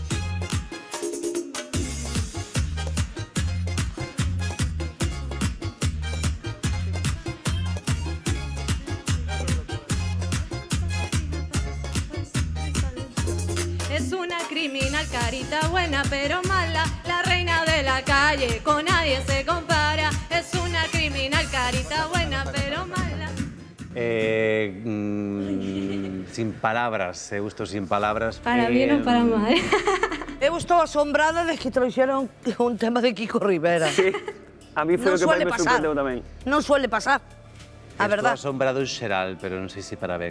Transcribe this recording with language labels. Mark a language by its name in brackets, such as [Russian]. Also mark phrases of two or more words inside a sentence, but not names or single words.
[Spanish] Es una criminal carita buena pero mala. La reina de la calle, con nadie se compara. Es una criminal carita buena pero mala. [Galician] Sin palabras, eu estou sin palabras. [Spanish] Para bien o para mal. [Galician] Eu estou asombrada de que trouxeron un tema de Kiko Rivera. Sí, a mí foi Non o que suele máis me pasar. sorprendeu tamén. Non suele pasar. A verdad. Estou asombrado en xeral, pero non sei se para ben.